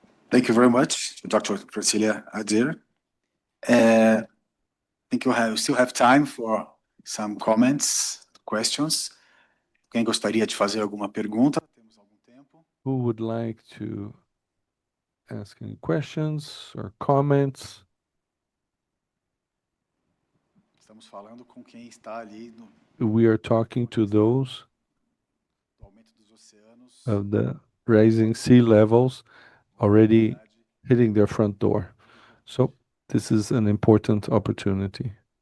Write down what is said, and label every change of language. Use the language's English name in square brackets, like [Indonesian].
[English] Thank you very much, Dr. Brasília Adir. I think we still have time for some comments, questions. [Portuguese] Quem gostaria de fazer alguma pergunta? Temos algum tempo. [English] Who would like to ask any questions or comments? [Portuguese] Estamos falando com quem está ali no [English] We are talking to those [Portuguese] aumento dos oceanos. [English] of the rising sea levels already hitting their front door. So this is an important opportunity.